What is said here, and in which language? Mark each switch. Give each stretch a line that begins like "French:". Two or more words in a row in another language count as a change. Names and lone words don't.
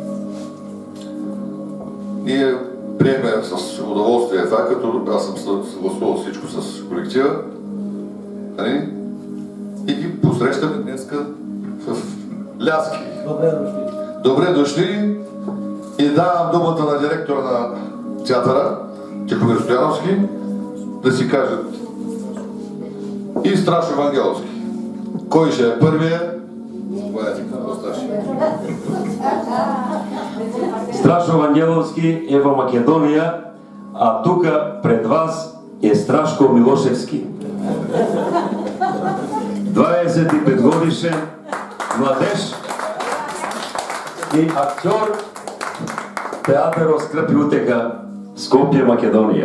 Bulgarian: Ние приемем с удоволствие това, като аз съм съгласувал всичко с колектива и ги посрещаме днеска в Ляски. Добре дошли и давам думата на директора на театъра, Тихомир Стояновски, да си кажат и Страшо Вангеловски. Кой ще е първия?
Macedonian: Страшо Вангеловски е во Македонија, а тука пред вас е Страшко Милошевски. 25 годишен младеж и актьор театърот Скрп и утеха Скопје, Македонија.